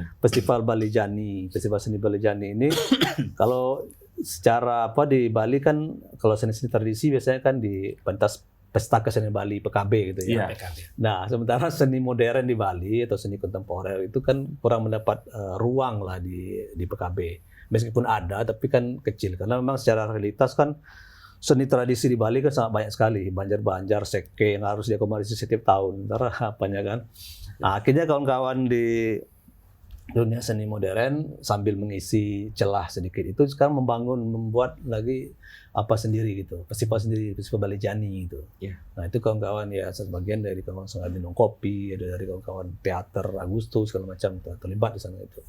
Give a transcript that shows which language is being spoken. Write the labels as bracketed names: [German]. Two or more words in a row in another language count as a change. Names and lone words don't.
[Indonesian] Festival Bali Jani, Festival Seni Bali Jani ini kalau secara di Bali kan kalau seni-seni tradisi biasanya kan di pentas Pesta Kesenian Bali PKB gitu ya. Iya. PKB. Nah, sementara seni modern di Bali atau seni kontemporer itu kan kurang mendapat ruang lah di PKB. Meskipun ada tapi kan kecil karena memang secara realitas kan seni tradisi di Bali kan sangat banyak sekali, banjar-banjar, seke yang harus diakomodasi setiap tahun. Ntar apanya kan. Nah, akhirnya kawan-kawan di dunia seni modern sambil mengisi celah sedikit itu sekarang membuat lagi sendiri gitu, festival sendiri, festival Bali Jani gitu. Yeah. Nah itu kawan-kawan ya sebagian dari kawan-kawan Sungai Minum Kopi, ada dari kawan-kawan teater Agustus segala macam terlibat di sana itu.